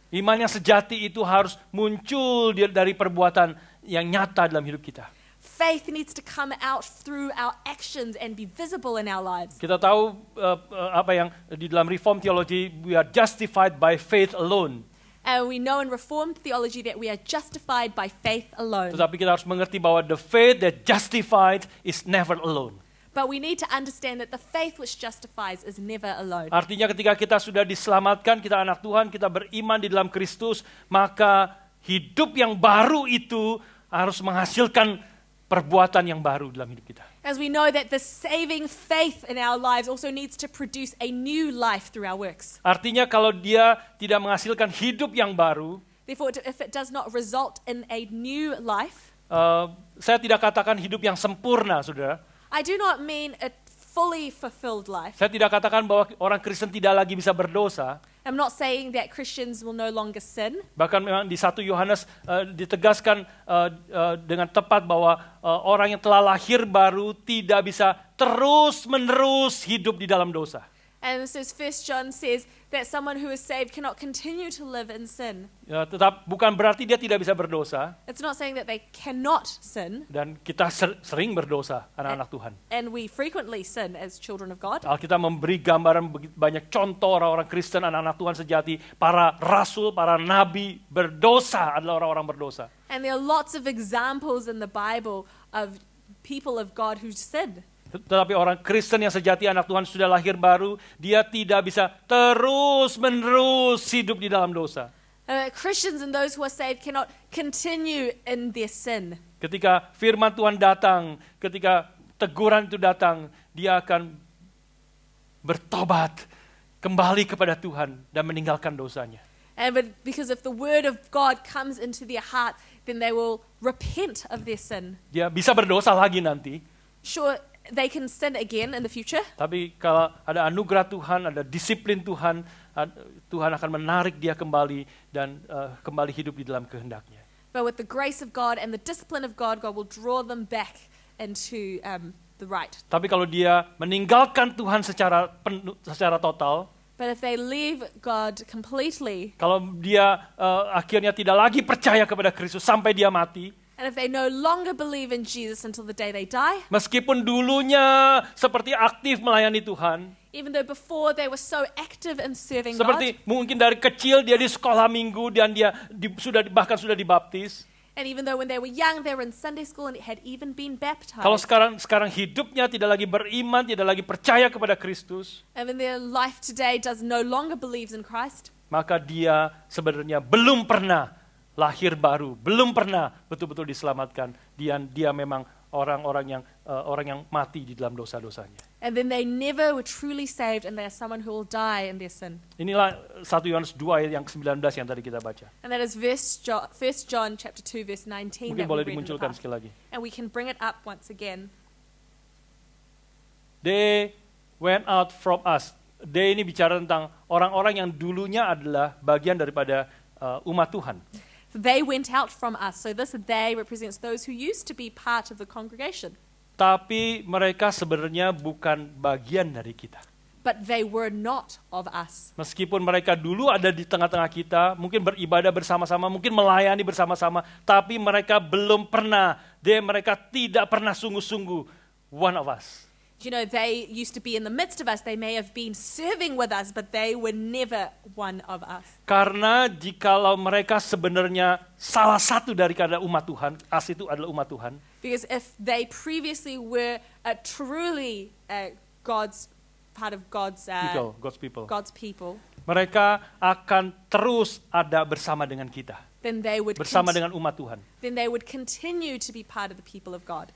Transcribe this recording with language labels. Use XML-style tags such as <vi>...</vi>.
<id>Iman yang sejati itu harus muncul dari perbuatan yang nyata dalam hidup kita.</id> <en>Faith needs to come out through our actions and be visible in our lives.</en> <id>Kita tahu apa yang di dalam Reformed theology,</id> <en>we are justified by faith alone. And we know in Reformed theology that we are justified by faith alone.</en> <id>Tetapi kita harus mengerti bahwa</id> <en>the faith that justified is never alone. But we need to understand that the faith which justifies is never alone.</en> <id>Artinya ketika kita sudah diselamatkan, kita anak Tuhan, kita beriman di dalam Kristus, maka hidup yang baru itu harus menghasilkan perbuatan yang baru dalam hidup kita.</id> <en>As we know that the saving faith in our lives also needs to produce a new life through our works.</en> <id>Artinya kalau dia tidak menghasilkan hidup yang baru,</id> <en>Therefore, if it does not result in a new life,</en> <id>saya tidak katakan hidup yang sempurna, saudara.</id> <en>I do not mean a fully fulfilled life.</en> <id>Saya tidak katakan bahwa orang Kristen tidak lagi bisa berdosa.</id> <en>I'm not saying that Christians will no longer sin.</en> <id>Bahkan memang di 1 Yohanes ditegaskan dengan tepat bahwa orang yang telah lahir baru tidak bisa terus-menerus hidup di dalam dosa.</id> <en>And this is 1 John says that someone who is saved cannot continue to live in sin.</en> <id>Ya, tetap bukan berarti dia tidak bisa berdosa,</id> <en>It's not saying that they cannot sin,</en> <id>dan kita sering berdosa, anak-anak Tuhan.</id> <en>and we frequently sin as children of God.</en> <id>Alkitab memberi gambaran banyak contoh orang-orang Kristen, anak-anak Tuhan sejati, para rasul, para nabi berdosa adalah orang-orang berdosa.</id> <en>And there are lots of examples in the Bible of people of God who sin.</en> <id>Tetapi orang Kristen yang sejati, anak Tuhan sudah lahir baru, dia tidak bisa terus-menerus hidup di dalam dosa.</id> <en>Christians and those who are saved cannot continue in their sin.</en> <id>Ketika firman Tuhan datang, ketika teguran itu datang, dia akan bertobat, kembali kepada Tuhan dan meninggalkan dosanya.</id> <en>But because if the word of God comes into their heart, then they will repent of their sin.</en> <id>Dia bisa berdosa lagi nanti,</id> <en>Sure, they can sin again in the future,</en> <id>tapi kalau ada anugerah Tuhan, ada disiplin Tuhan, Tuhan akan menarik dia kembali dan kembali hidup di dalam kehendaknya.</id> <en>but with the grace of God and the discipline of God, God will draw them back into the right.</en> <id>Tapi kalau dia meninggalkan Tuhan secara total,</id> <en>But if they leave God completely,</en> <id>kalau dia akhirnya tidak lagi percaya kepada Kristus sampai dia mati,</id> <en>and if they no longer believe in Jesus until the day they die,</en> <id>meskipun dulunya seperti aktif melayani Tuhan,</id> <en>even though before they were so active in serving</en> <id>seperti</id> <en>God,</en> <id>mungkin dari kecil dia di sekolah minggu dan dia bahkan sudah dibaptis.</id> <en>and even though when they were young they were in Sunday school and had even been</en> <id>Kalau</id> <en>baptized,</en> <id>sekarang hidupnya tidak lagi beriman, tidak lagi percaya kepada Kristus,</id> <en>and when their life today does no longer believes in Christ,</en> <id>maka dia sebenarnya belum pernah lahir baru, belum pernah betul-betul diselamatkan. Dia memang orang yang mati di dalam dosa-dosanya.</id> <en>and then they never were truly saved, and they are someone who will die in their sin.</en> <id>Inilah 1 Yohanes 2 ayat yang 19 yang tadi kita baca.</id> <en>And that is 1 John chapter 2 verse 19</en> <id>Mungkin</id> <en>that we</en> <id>boleh</id> <en>read in the</en> <id>dimunculkan</id> <en>past.</en> <id>sekali lagi.</id> <en>And we can bring it up once again. They went out from us.</en> <id>They ini bicara tentang orang-orang yang dulunya adalah bagian daripada umat Tuhan.</id> <en>They went out from us. So this they represents those who used to be part of the congregation.</en> <id>Tapi mereka sebenarnya bukan bagian dari kita.</id> <en>But they were not of us.</en> <id>Meskipun mereka dulu ada di tengah-tengah kita, mungkin beribadah bersama-sama, mungkin melayani bersama-sama, tapi mereka belum pernah, mereka tidak pernah sungguh-sungguh</id> <en>one of us. You know, they used to be in the midst of us. They may have been serving with us, but they were never one of us.</en> <id>Karena jikalau mereka sebenarnya salah satu dari umat Tuhan, as itu adalah umat Tuhan,</id> <en>Because if they previously were truly God's part of God's God's people, God's people,</en> <id>mereka akan terus ada bersama dengan kita,</id> <en>then they would</en> <id>bersama dengan umat Tuhan.</id> <en>then they would continue to be part of the people of God.</en>